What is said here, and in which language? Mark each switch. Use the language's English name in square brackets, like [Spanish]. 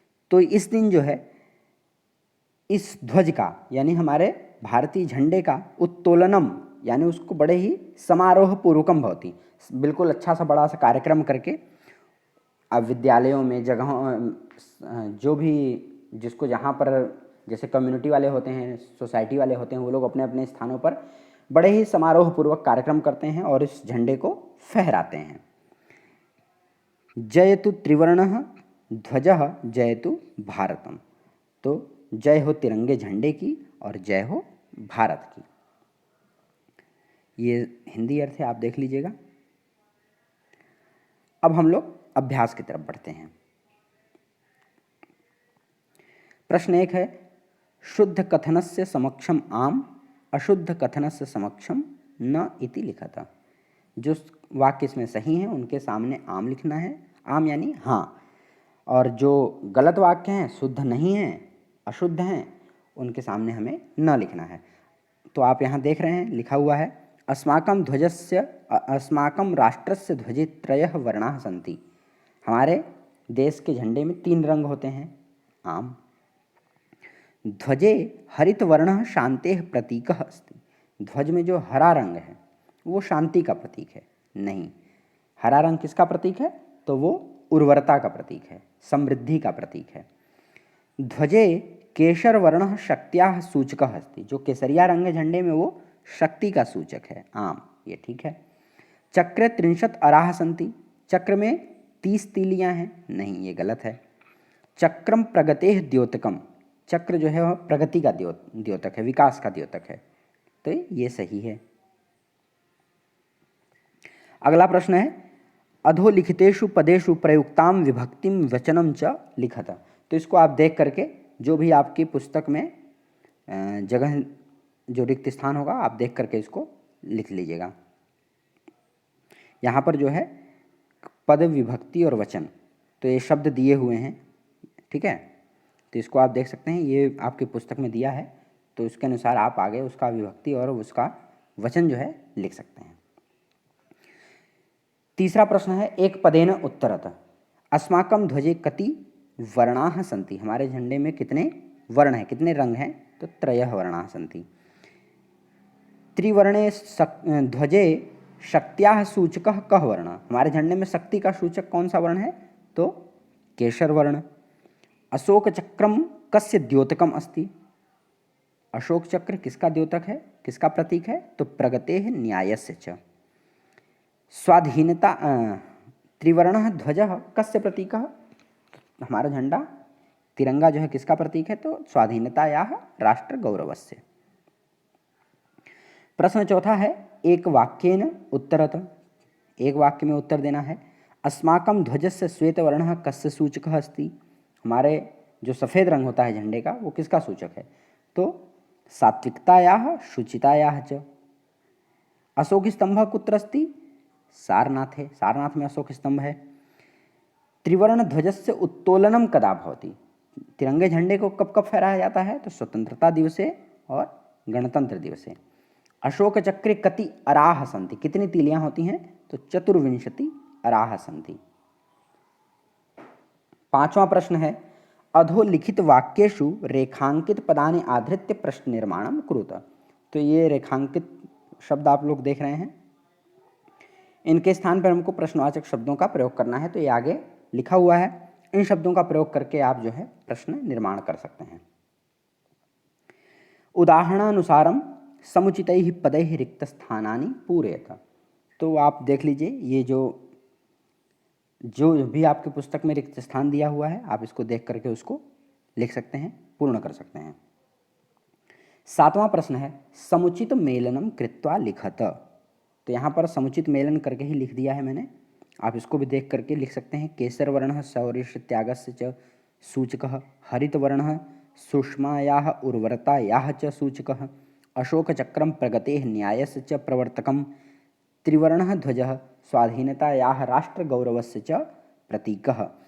[Hindi] तो इस दिन जो है इस ध्वज का, यानी हमारे भारतीय झंडे का उत्तोलनम, यानी उसको बड़े ही [Sanskrit] समारोह पूर्वकम भवति, [Hindi] बिल्कुल अच्छा सा बड़ा सा कार्यक्रम करके अब विद्यालयों में, जगहों, जो भी जिसको जहाँ पर, जैसे कम्युनिटी वाले होते हैं, सोसाइटी वाले होते हैं, वो लोग अपने अपने स्थानों पर बड़े ही समारोह पूर्वक कार्यक्रम करते हैं और इस झंडे को फहराते हैं। [Sanskrit] जयतु त्रिवर्णः ध्वजः जयतु भारतम। [Hindi] तो जय हो तिरंगे झंडे की और जय हो भारत की। ये हिंदी अर्थ है, आप देख लीजिएगा। अब हम लोग अभ्यास की तरफ बढ़ते हैं। प्रश्न 1 है, [Sanskrit] शुद्ध कथनस्य समक्षम आम, अशुद्ध कथनस्य समक्षम न इति [Hindi] लिखा था। जो वाक्य इसमें सही हैं उनके सामने आम लिखना है, आम यानी हाँ, और जो गलत वाक्य हैं, शुद्ध नहीं हैं, अशुद्ध हैं, उनके सामने हमें न लिखना है। तो आप यहाँ देख रहे हैं लिखा हुआ है [Sanskrit] अस्माकं राष्ट्रस्य ध्वजे त्रयः वर्णाः सन्ति। [Hindi] हमारे देश के झंडे में 3 रंग होते हैं। [Sanskrit] आम। ध्वजे हरित वर्णः शान्तेः प्रतीकः अस्ति। [Hindi] ध्वज में जो हरा रंग है वो शांति का प्रतीक है। नहीं, हरा रंग किसका प्रतीक है? तो वो उर्वरता का प्रतीक है, समृद्धि का प्रतीक है। [Sanskrit] ध्वजे केशर वर्णः शक्त्याः सूचकः अस्ति। [Hindi] जो केसरिया रंग है झंडे में वो शक्ति का सूचक है। [Sanskrit] आम, [Hindi] ये ठीक है। [Sanskrit] चक्रे 30 अराः सन्ति। [Hindi] चक्र में 30 तीलियां हैं। नहीं, ये गलत है। [Sanskrit] चक्रम प्रगतेः द्योतकम। [Hindi] चक्र जो है वह प्रगति का द्योतक है, विकास का द्योतक है। तो ये सही है। अगला प्रश्न है, [Sanskrit] अधोलिखितेषु पदेषु प्रयुक्ताम विभक्तिम वचनम च लिखत। [Hindi] तो इसको आप देख करके जो भी आपकी पुस्तक में जगह जो रिक्त स्थान होगा आप देख करके इसको लिख लीजिएगा। यहाँ पर जो है पद, विभक्ति और वचन, तो ये शब्द दिए हुए हैं, ठीक है। तो इसको आप देख सकते हैं, ये आपकी पुस्तक में दिया है, तो इसके अनुसार आप आगे उसका विभक्ति और उसका वचन जो है लिख सकते हैं। तीसरा प्रश्न है [Sanskrit] एक पदेन उत्तरत। अस्माकं ध्वजे कति वर्णाः सन्ति। [Hindi] हमारे झंडे में कितने वर्ण हैं, कितने रंग हैं? [Sanskrit] तो त्रयः वर्णाः सन्ति। त्रिवर्णे ध्वजे शक्त्याः सूचकः कः वर्णः। [Hindi] हमारे झंडे में शक्ति का सूचक कौन सा वर्ण है? तो केशर वर्ण। [Sanskrit] अशोक चक्रम कस्य द्योतकम अस्ति। [Hindi] अशोक चक्र किसका द्योतक है, किसका प्रतीक है? [Sanskrit] तो प्रगतेः न्यायस्य च। स्वाधीनता त्रिवर्णः ध्वजः कस्य प्रतीकः। [Hindi] हमारा झंडा तिरंगा जो है किसका प्रतीक है? [Sanskrit] तो स्वाधीनतायाः राष्ट्र गौरवस्य। [Hindi] प्रश्न चौथा है [Sanskrit] एक वाक्येन उत्तरत। [Hindi] एक वाक्य में उत्तर देना है। [Sanskrit] अस्माकं ध्वजस्य श्वेतवर्णः कस्य सूचकः अस्ति। [Hindi] हमारे जो सफ़ेद रंग होता है झंडे का वो किसका सूचक है? [Sanskrit] तो सात्विकतायाः शुचितायाः च। अशोक स्तंभ कुत्र अस्ति? [Hindi] सारनाथ है, सारनाथ में अशोक स्तंभ है। [Sanskrit] त्रिवर्ण ध्वजस्य उत्तोलनम कदा भवति। [Hindi] तिरंगे झंडे को कब कब फहराया जाता है? तो [Sanskrit] स्वतंत्रता दिवसे [Hindi] और [Sanskrit] गणतंत्र दिवसे। अशोक चक्रे कति अराह सन्ति। [Hindi] कितनी तीलियां होती हैं? तो [Sanskrit] 24 अराह सन्ति। [Hindi] पांचवा प्रश्न है [Sanskrit] अधोलिखित वाक्येषु रेखांकित पदानि आधृत्य प्रश्न निर्माणम कुरुत। [Hindi] तो ये रेखांकित शब्द आप लोग देख रहे हैं, इनके स्थान पर हमको प्रश्नवाचक शब्दों का प्रयोग करना है। तो ये आगे लिखा हुआ है, इन शब्दों का प्रयोग करके आप जो है प्रश्न निर्माण कर सकते हैं। [Sanskrit] उदाहरणानुसारम समुचितैः पदैः रिक्तस्थानानि पूरयत। [Hindi] तो आप देख लीजिए, ये जो भी आपकी पुस्तक में रिक्त स्थान दिया हुआ है आप इसको देख करके उसको लिख सकते हैं, पूर्ण कर सकते हैं। सातवां प्रश्न है [Sanskrit] समुचित मेलनम कृत्वा लिखत। [Hindi] तो यहाँ पर समुचित मेलन करके ही लिख दिया है मैंने, आप इसको भी देख करके लिख सकते हैं। [Sanskrit] केसर वर्णः शौर्यस्य त्यागस्य च सूचकः। हरित वर्णः सुष्मायाः उर्वरतायाः च सूचकः। अशोक चक्रम प्रगतेः न्यायस्य च प्रवर्तकम्। त्रिवर्णः ध्वजः स्वाधीनतायाः राष्ट्रगौरवस्य च प्रतीकः।